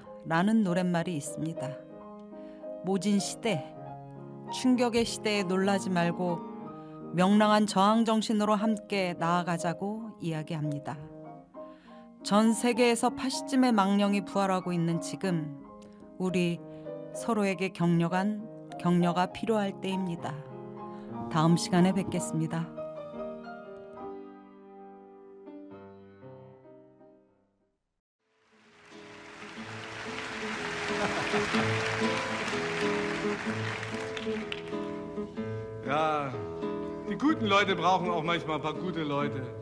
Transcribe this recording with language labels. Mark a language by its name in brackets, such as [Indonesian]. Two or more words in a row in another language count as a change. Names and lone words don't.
[Korean] 라는 노랫말이 있습니다. 모진 시대, 충격의 시대에 놀라지 말고 명랑한 저항 정신으로 함께 나아가자고 이야기합니다. 전 세계에서 파시즘의 망령이 부활하고 있는 지금 우리 서로에게 격려가 필요할 때입니다. 다음 시간에 뵙겠습니다. [German] Ja, die guten Leute brauchen auch manchmal ein paar gute Leute.